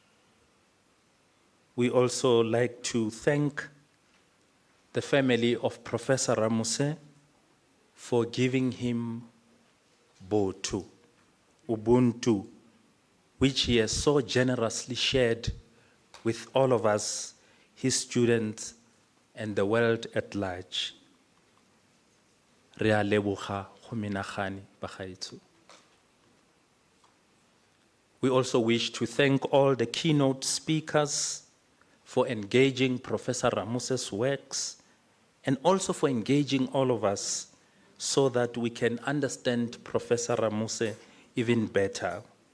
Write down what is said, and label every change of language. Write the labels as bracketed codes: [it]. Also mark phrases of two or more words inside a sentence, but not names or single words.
[en] We also like to thank the family of Professor Ramose for giving him Ubuntu, which he has so generously shared with all of us, his students, and the world at large. [tn] Rea leboga go menagane bagaetsho. [en] We also wish to thank all the keynote speakers for engaging Professor Ramose's works, and also for engaging all of us so that we can understand Professor Ramose even better.